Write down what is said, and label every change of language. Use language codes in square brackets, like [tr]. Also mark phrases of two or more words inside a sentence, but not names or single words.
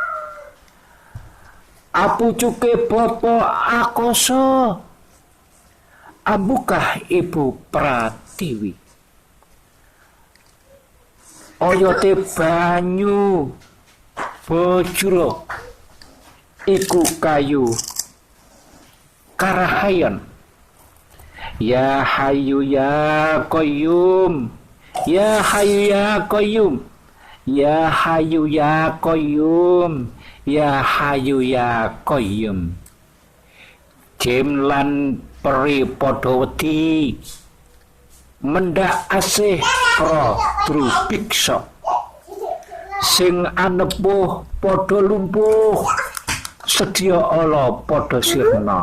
[jv] Apucuke bapa akasa, ambukah ibu pratiwi. Oyote banyu bojro iku kayu karahayan. [ar] يا حي يا قيوم، يا حي يا قيوم، يا حي يا قيوم، يا حي يا قيوم. [jv] Jem lan peri padha wedi mendak asih pra drubiksa, sing anepuh padha lumpuh, sedya ala padha sirna.